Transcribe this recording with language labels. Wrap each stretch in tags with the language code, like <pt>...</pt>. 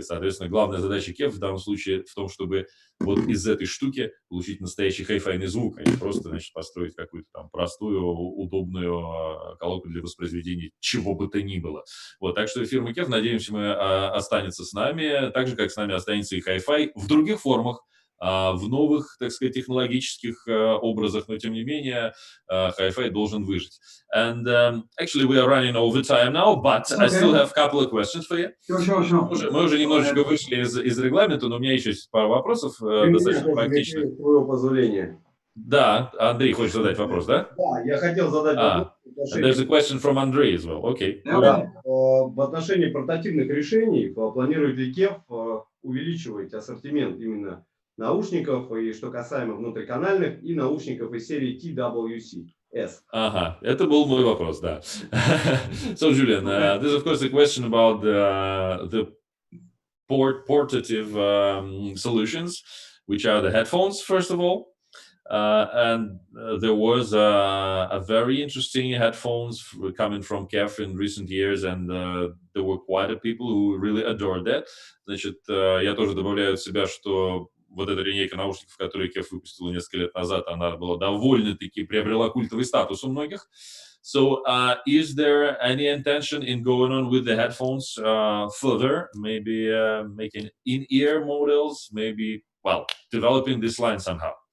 <ru>Соответственно, главная задача KEF в данном случае в том, чтобы вот из этой штуки получить настоящий хай-файный звук, а не просто, значит, построить какую-то там простую, удобную колонку для воспроизведения чего бы то ни было. Вот, так что фирма KEF, надеемся, мы останется с нами, так же, как с нами останется и хай-фай в других формах, в новых, так сказать, технологических образах, но тем не менее хай-фай должен выжить.</ru> <en>And actually we are running over time now, but I still have a couple of questions for you. Sure.</en> <ru>Мы уже немножечко вышли из регламента, но у меня еще есть пару вопросов достаточно практичных. С твоего позволения. Да, Андрей хочет задать вопрос, да? Да, я хотел задать вопрос.</ru> <en>And there's a question from Andrei as well. Okay.</en> <ru>Да, в отношении портативных решений планирует ли KEF увеличивать ассортимент именно наушников, и что касаемо внутриканальных, и наушников из серии TWC-S? Ага, это был мой вопрос, да.</ru> <en>So, Julian, there's of course a question about the portative solutions, which are the headphones, first of all. And there was a very interesting headphones coming from KEF in recent years, and there were quite a people who really adored that.</en> <ru>Значит, я тоже добавляю от себя, что вот эта линейка наушников, которую KEF выпустила несколько лет назад, она была довольно-таки приобрела культовый статус у многих.</ru> <en>So, is there any intention in going on with the headphones further? Maybe making in-ear models, maybe, well, developing this line somehow?</en>